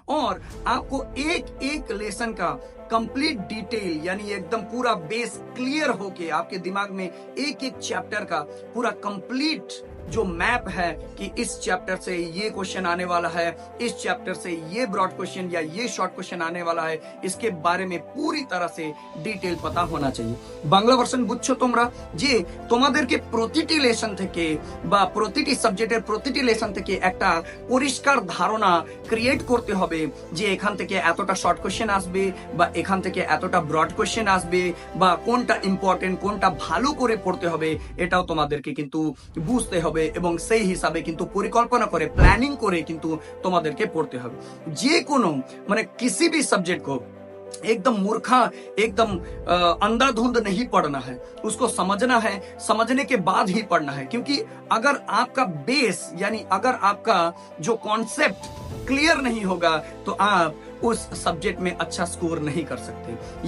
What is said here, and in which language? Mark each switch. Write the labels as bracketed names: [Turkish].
[Hindi] और आपको एक एक लेसन का कंप्लीट डिटेल यानी एकदम पूरा बेस क्लियर होके आपके दिमाग में एक एक चैप्टर का पूरा कंप्लीट जो मैप है कि इस चैप्टर से ये क्वेश्चन आने वाला है, इस चैप्टर से ये ब्रॉड क्वेश्चन या ये शॉर्ट क्वेश्चन आने वाला है, इसके बारे में पूरी तरह से डिटेल पता होना चाहिए। [Bangla] বাংলা ভার্সন বুঝছো তোমরা যে তোমাদেরকে প্রতিটি লেসন থেকে বা প্রতিটি সাবজেক্টের প্রতিটি লেসন থেকে একটা পরিষ্কার ধারণা ক্রিয়েট করতে হবে যে এখান থেকে এতটা শর্ট কোশ্চেন আসবে বা এখান থেকে এতটা ব্রড কোশ্চেন আসবে বা কোনটা ইম্পর্টেন্ট কোনটা ভালো করে পড়তে হবে, এটাও তোমাদেরকে কিন্তু বুঝতে হবে এবং সেই হিসাবে কিন্তু পরিকল্পনা করে প্ল্যানিং করে কিন্তু তোমাদেরকে পড়তে হবে। যে কোনো মানে [Hindi] किसी भी सब्जेक्ट को एकदम मूर्खा एकदम अंधाधुंध नहीं पढ़ना है, उसको समझना है, समझने के बाद ही पढ़ना है। क्योंकि अगर आपका बेस यानी अगर आपका जो कॉन्सेप्ट क्लियर नहीं होगा तो आप उस सब्जेक्ट में अच्छा स्कोर नहीं कर सकते।